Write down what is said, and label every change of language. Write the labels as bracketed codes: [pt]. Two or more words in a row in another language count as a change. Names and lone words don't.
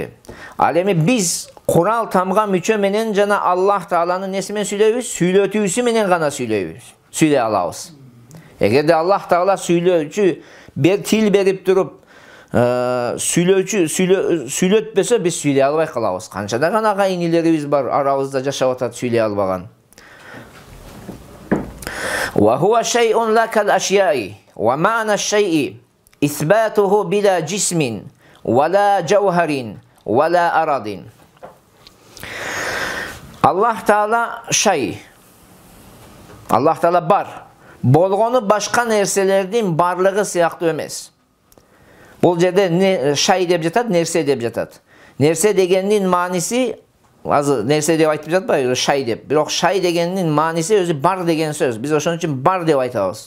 [ky] Ал эми биз курал тамга мүчө менен жана Аллах Тааланын неси менен сүйлөйбүз? Сүйлөтүүсү менен гана сүйлөй алабыз. Эгерде Аллах Таала сүйлөөчү тил берип туруп сүйлөтпөсө биз сүйлөй албай калабыз. Канча да гана агайынилерибиз бар, арабызда жашап атат сүйлөй албаган. [ar] وهو شيء لا كالأشياء ومعنى الشيء إثباته بلا جسم ولا جوهر ولا عرض. [ky] Allah Taala Allah Taala bar. Болгону башка нерселердин барлыгы сыяктуу эмес. Бул жерде шай деп жатат, нерсе деп жатат. Нерсе дегендин мааниси азыр нерсе деп айтып жатпайбы, шай деп. Бирок шай дегендин мааниси өзү бар деген сөз. Биз ошон үчүн бар деп айтабыз.